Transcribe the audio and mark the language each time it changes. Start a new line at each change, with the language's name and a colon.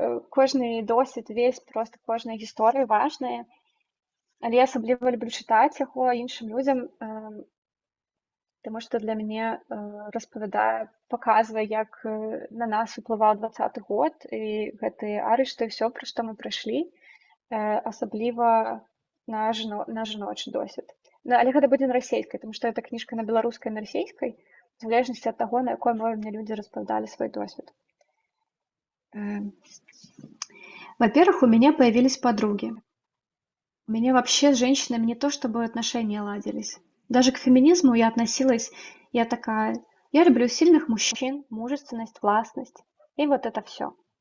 Belarusian: Кожны досвід,
Russian: весь,
Belarusian: просто кожная гісторыя важная. Але я асабліва люблю чытаць яго іншым людзям, таму што для мяне распавядае, паказвае, як на нас уплываў 20-й год і гэтыя арышты, ўсё, пра што мы прайшлі, асабліва на жаночы досвід. Але гэта будзе на расейскай, таму што гэта кніжка на беларускай, на расейскай, в залежнасці ад таго, на якой мове мне людзі распавядалі свой досвід.
Russian: Во-первых, у меня появились подруги. У меня вообще с женщинами не то, чтобы отношения ладились. Даже к феминизму я относилась, я такая, я люблю сильных мужчин, мужественность, властность, и вот это все.